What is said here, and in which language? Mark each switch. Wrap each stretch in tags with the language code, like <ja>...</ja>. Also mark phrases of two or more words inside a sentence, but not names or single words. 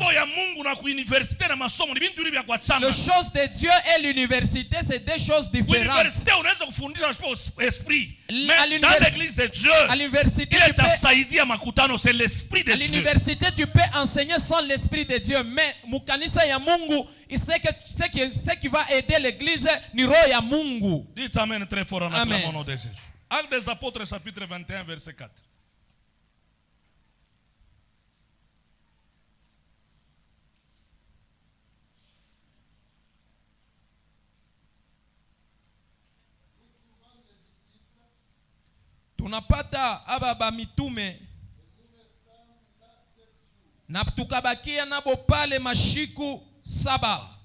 <fr>Les choses de Dieu et l'université, c'est deux choses différentes. Mais dans l'église de Dieu, à l'université, tu peux enseigner sans l'esprit de Dieu.</fr> <sw>Mais mukanisa ya Mungu,</sw> <fr>ce qui va aider l'église,</fr> <sw>ni roho ya Mungu.</sw> <fr>Dites amen très fort en acclamant le nom de Jésus. Actes des Apôtres, chapitre 21, verset 4.</fr> <sw>Tunapata aba mitume na tukabakia nabo pale mashiku 7.</sw>